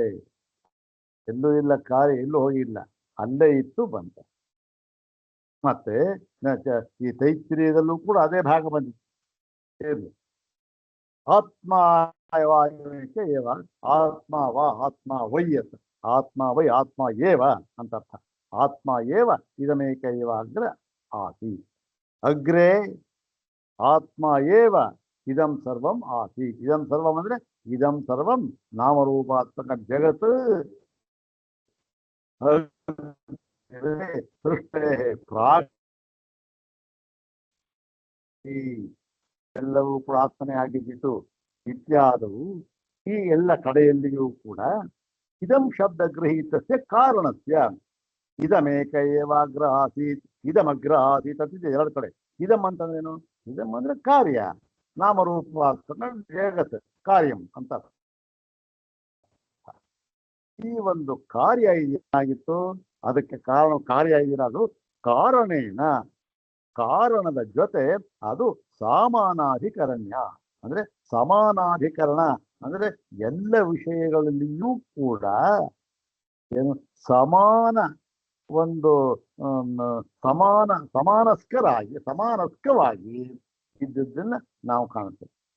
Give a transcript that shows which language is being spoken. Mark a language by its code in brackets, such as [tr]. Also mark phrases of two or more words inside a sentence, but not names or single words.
[kn] ಎಲ್ಲೂ ಇಲ್ಲ, ಕಾರ್ಯ ಎಲ್ಲೂ ಹೋಗಿಲ್ಲ, ಅಲ್ಲೇ ಇತ್ತು ಬಂತ. ಮತ್ತೆ ಈ ತೈತ್ರಿಯದಲ್ಲೂ ಕೂಡ ಅದೇ ಭಾಗ ಬಂದಿದೆ. [sa] ಆತ್ಮ ಆತ್ಮ ವೈ ಅಂತ. ಆತ್ಮ ವೈ ಆತ್ಮ ಏವ [kn] ಅಂತ ಅರ್ಥ. [sa] ಆತ್ಮ ಏವ ಇದಮೇಕ ಏವ ಅಗ್ರ ಆಸಿ. ಅಗ್ರೇ ಆತ್ಮ ಏವ ಇದಂ ಸರ್ವಂ ಆಸಿ. ಇದಂ ಸರ್ವಂ ಅಂದ್ರೆ ಇದಂ ಸರ್ವಂ ನಾಮರೂಪಾತ್ಮಕ ಜಗತ್ ಸೃಷ್ಟೇ ಪ್ರಾಗ್ [kn] ಎಲ್ಲವೂ ಕೂಡ ಆತ್ಮನೇ ಆಗಿದ್ದಿತು ಇತ್ಯಾದವು ಈ ಎಲ್ಲ ಕಡೆಯಲ್ಲಿಯೂ ಕೂಡ [sa] ಇದಂ ಶಬ್ದ ಗೃಹೀತಸ್ಯ ಕಾರಣಸ್ಯ ಇದಮೇಕ ಏವಾಗ್ರ ಆಸೀತ್ ಇದಮಗ್ರ ಆಸೀತ್ [kn] ಅಂತ ಎರಡು ಕಡೆ ಇದಮ್ ಅಂತಂದ್ರೇನು ಇದಮ್ ಅಂದ್ರೆ ಕಾರ್ಯ ನಾಮರೂಪವಾದ ಜಗತ್ ಕಾರ್ಯಂ ಅಂತ ಈ ಒಂದು ಕಾರ್ಯ ಏನಾಗಿತ್ತು ಅದಕ್ಕೆ ಕಾರ್ಯ ಇರೋದು ಕಾರಣೇನ ಕಾರಣದ ಜೊತೆ ಅದು ಸಮಾನಾಧಿಕರಣ್ಯ ಅಂದ್ರೆ ಸಮಾನಾಧಿಕರಣ ಅಂದ್ರೆ ಎಲ್ಲ ವಿಷಯಗಳಲ್ಲಿಯೂ ಕೂಡ ಏನು ಸಮಾನ ಒಂದು ಸಮಾನಸ್ಕವಾಗಿ ಇದ್ದದ್ದನ್ನ ನಾವು ಕಾಣುತ್ತೇವೆ.